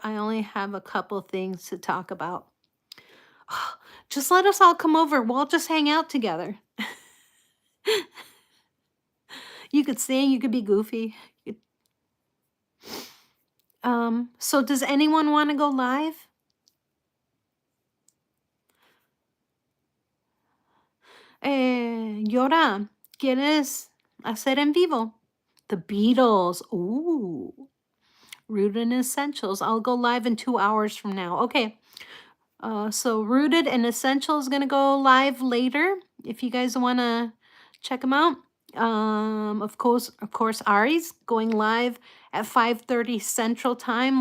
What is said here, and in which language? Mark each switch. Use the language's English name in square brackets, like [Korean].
[English] I only have a couple things to talk about. Just let us all come over. We'll just hang out together. You could sing, you could be goofy. So does anyone want to go live? [Spanish] Yora, ¿quieres hacer en vivo? [English] The Beatles. Ooh. Rooted in Essentials. I'll go live in 2 hours from now. Okay. So Rooted and Essential is going to go live later. If you guys want to check them out. Of course, Ari's going live at 5:30 Central Time.